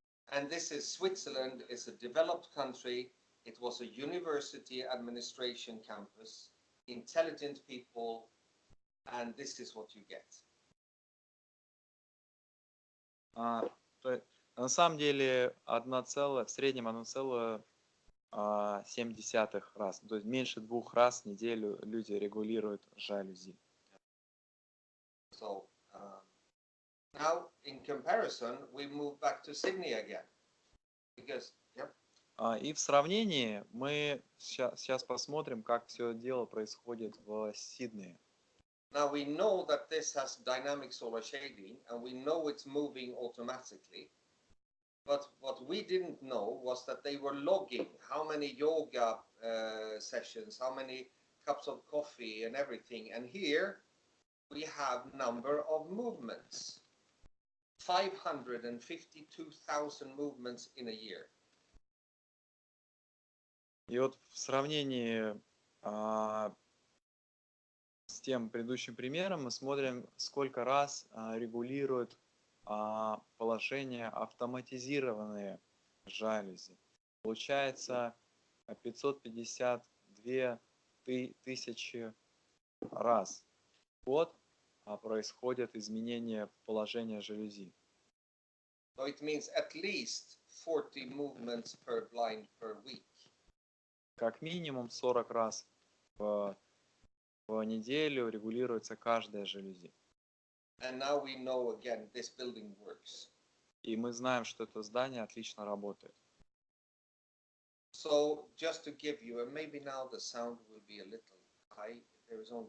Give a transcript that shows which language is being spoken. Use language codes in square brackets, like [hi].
[en] And this is Switzerland, is a developed country. It was a university administration campus, intelligent people, and this is what you get. [ru] На самом деле в среднем 1,7 раз, то есть меньше 2 раз в неделю люди регулируют жалюзи. [en] So now, in comparison, we move back to Sydney again, because [ru] И в сравнении мы сейчас посмотрим, как все дело происходит в Сиднее. [en] now we know that this has dynamic solar shading, and we know it's moving automatically. But what we didn't know was that they were logging how many yoga sessions, how many cups of coffee, and everything. And here we have number of movements, 552,000 movements in a year. [ru] И вот в сравнении с тем предыдущим примером мы смотрим, сколько раз регулируют положение автоматизированные жалюзи. Получается 552 тысячи раз в год происходит изменение положения жалюзи. [en] So it means at least 40 movements per blind per week. [ru] Как минимум 40 раз в неделю регулируется каждая жалюзи. [en] And now we know again this building works. [ru] И мы знаем, что это здание отлично работает. [en] So just to give you, and maybe now the sound will be a little high, there is only